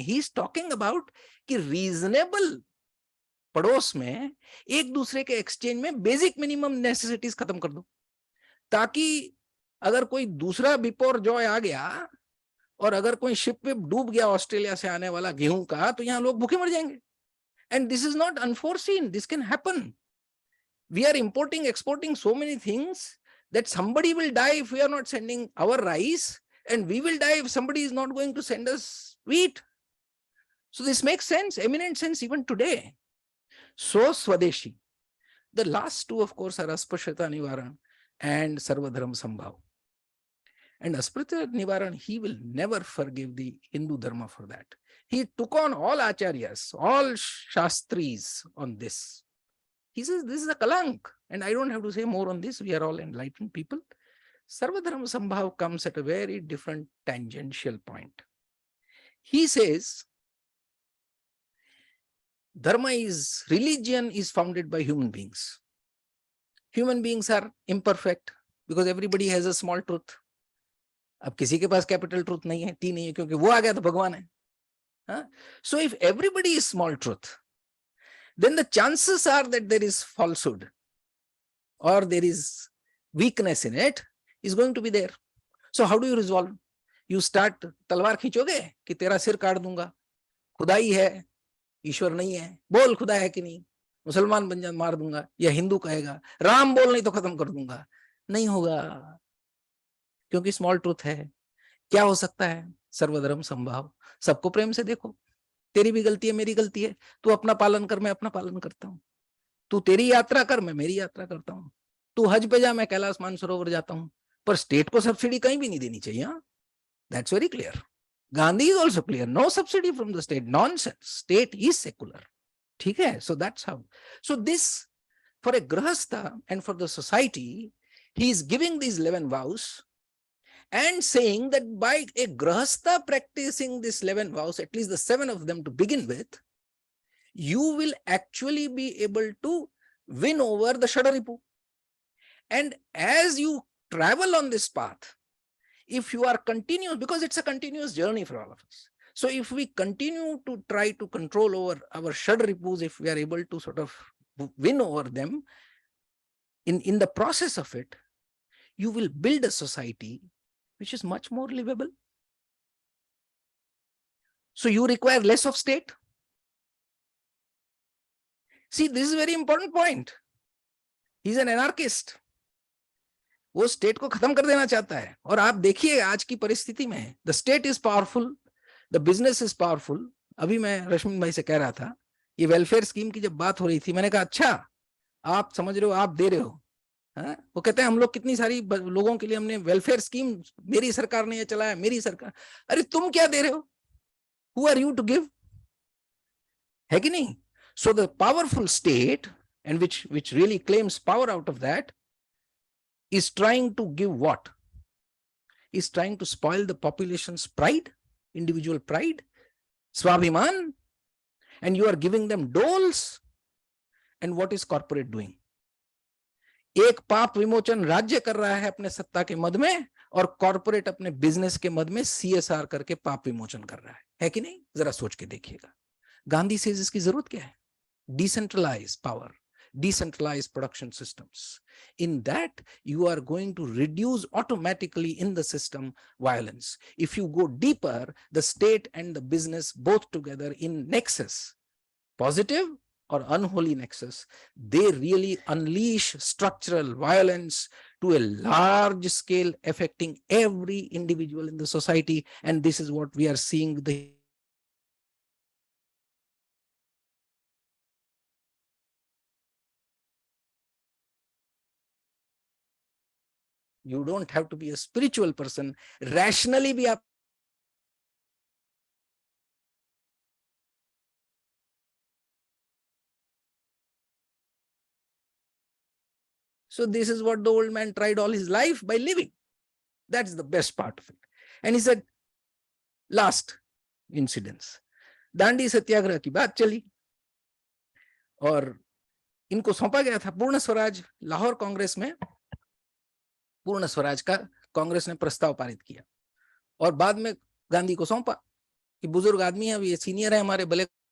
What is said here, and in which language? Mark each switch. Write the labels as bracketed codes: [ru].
[en] he is talking about [hi] कि reasonable पड़ोस में एक दूसरे के एक्सचेंज में बेसिक मिनिमम नेसेसिटीज खत्म कर दो, ताकि अगर कोई दूसरा बिपोर जॉय आ गया और अगर कोई शिप में डूब गया ऑस्ट्रेलिया से आने वाला गेहूं का, तो यहां लोग भूखे मर जाएंगे. [en] And this is not unforeseen, this can happen. We are importing exporting so many things that somebody will die if we are not sending our rice, and we will die if somebody is not going to send us wheat. So this makes sense, eminent sense even today. So Swadeshi. The last two, of course, are Asprishata Nivaran and Sarvadharma Sambhav. And Asprishata Nivaran, he will never forgive the Hindu Dharma for that. He took on all acharyas, all shastris on this. He says this is a kalank, and I don't have to say more on this. We are all enlightened people. Sarvadharma Sambhav comes at a very different tangential point. He says Dharma is, religion is founded by human beings. Human beings are imperfect because everybody has a small truth. [hi] अब किसी के पास capital truth नहीं है, T नहीं है, क्योंकि वो आ गया तो भगवान है. [en] So if everybody is small truth, then the chances are that there is falsehood or there is weakness in it is going to be there. So how do you resolve? You start [hi] तलवार खींचोगे कि तेरा सिर काट दूंगा, खुदाई है, ईश्वर नहीं है, बोल खुदा है कि नहीं, मुसलमान बन जा मार दूंगा, या हिंदू कहेगा राम बोल नहीं तो खत्म कर दूंगा. नहीं होगा, क्योंकि स्मॉल ट्रूथ है. क्या हो सकता है? सर्वधर्म संभाव, सबको प्रेम से देखो. तेरी भी गलती है, मेरी गलती है, तू अपना पालन कर, मैं अपना पालन करता हूं. तू तेरी यात्रा कर, मैं मेरी यात्रा करता हूं. तू हज पे जा, मैं कैलाश मानसरोवर जाता हूं. पर स्टेट को सब्सिडी कहीं भी नहीं देनी चाहिए. [en] That's very clear. Gandhi is also clear. No subsidy from the state. Nonsense. State is secular. [hi] ठीक है? [en] So that's how. So this, for a grahastha and for the society, he is giving these 11 vows and saying that by a grahastha practicing these 11 vows, at least the 7 of them to begin with, you will actually be able to win over the Shadaripu. And as you travel on this path, if you are continuous, because it's a continuous journey for all of us. So if we continue to try to control over our Shadripus, if we are able to sort of win over them, in the process of it, you will build a society which is much more livable. So you require less of state. See, this is a very important point. He's an anarchist. [hi] वो state को खत्म कर देना चाहता है. और आप देखिए आज की परिस्थिति में, [en] the state is powerful, [hi] the business is powerful. अभी मैं रश्मि भाई से कह रहा था, ये वेलफेयर स्कीम की जब बात हो रही थी, मैंने कहा अच्छा आप समझ रहे हो, आप दे रहे हो, हाँ, वो कहते हैं हम लोग कितनी सारी लोगों के लिए हमने वेलफेयर स्कीम, मेरी सरकार ने ये चलाया, मेरी सरकार। अरे तुम क्या दे रहे हो? [en] Who are you to give? [hi] है कि नहीं? [en] So the powerful state and which really claims power out of that is trying to give what? Is trying to spoil the population's pride, individual pride, swabhiman, and you are giving them doles. And what is corporate doing? [hi] एक पाप विमोचन राज्य कर रहा है अपने सत्ता के मद में, और कॉर्पोरेट अपने बिजनेस के मद में CSR करके पाप विमोचन कर रहा है कि नहीं? जरा सोच के देखिएगा। गांधी से इसकी जरूरत क्या है? [en] Decentralize power, decentralized production systems. In that, you are going to reduce automatically in the system violence. If you go deeper, the state and the business both together in nexus, positive or unholy nexus, they really unleash structural violence to a large scale, affecting every individual in the society. And this is what we are seeing with the you don't have to be a spiritual person, rationally [hi] भी आप [en] so this is what the old man tried all his life by living. That's the best part of it. And he said, last incidents, [hi] Dandi सत्याग्रह की बात चली और इनको सौंपा गया था पूर्ण स्वराज। लाहौर कांग्रेस में पूर्ण स्वराज का कांग्रेस ने प्रस्ताव पारित किया और बाद में गांधी को सौंपा कि बुजुर्ग आदमी है, ये सीनियर है हमारे, भले